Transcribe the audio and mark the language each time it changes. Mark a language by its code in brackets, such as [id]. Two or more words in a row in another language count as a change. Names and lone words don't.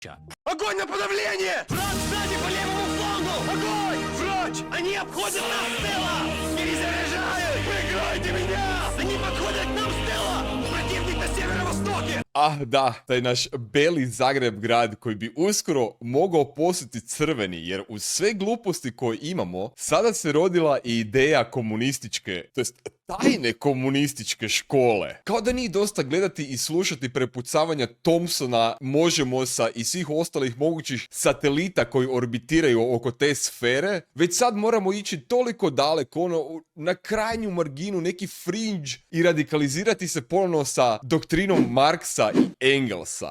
[ru] Огонь на подавление! Враг сзади по левому флангу! Огонь! Врач! Они обходят нас с тыла! Перезаряжают! Прикройте меня! Они подходят к нам с тыла! Противник на северо-востоке! [hr] Ah da, taj naš beli Zagreb grad koji bi uskoro mogao postati crveni, jer uz sve gluposti koje imamo, sada se rodila i ideja komunističke, to jest tajne komunističke škole. Kao da nije dosta gledati i slušati prepucavanja Thompsona, Možemosa i svih ostalih mogućih satelita koji orbitiraju oko te sfere, već sad moramo ići toliko daleko, na krajnju marginu, neki fringe i radikalizirati se ponovno sa doktrinom Marksa i Engelsa.